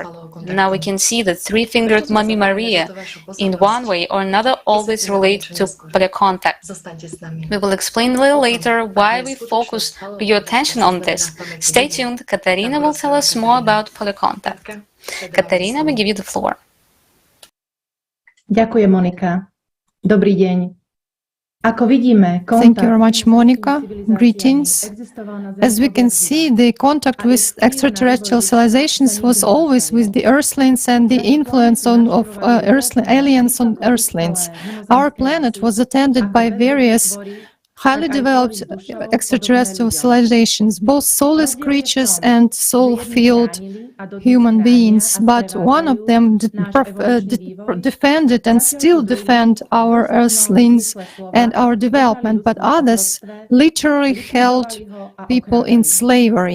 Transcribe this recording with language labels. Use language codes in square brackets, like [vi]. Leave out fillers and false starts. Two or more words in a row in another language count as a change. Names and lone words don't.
[en] Now we can see the 3-fingered Mummy Maria in one way or another always relate to paleocontact. We will explain a little later why we focus your attention on this. Stay tuned, Katarina will tell us more about paleocontact. Katarina, we give you the floor. [sk] Ďakujem, Monika. Dobrý deň. Ako vidíme, [en] Thank you very much, Monica. Greetings. As we can see, the contact with extraterrestrial civilizations was always with the Earthlings and the influence of aliens on Earthlings. Our planet was attended by various highly developed extraterrestrial civilizations, both soulless creatures and soul-filled human beings, but one of them defended and still defend our Earthlings and our development, but others literally held people in slavery.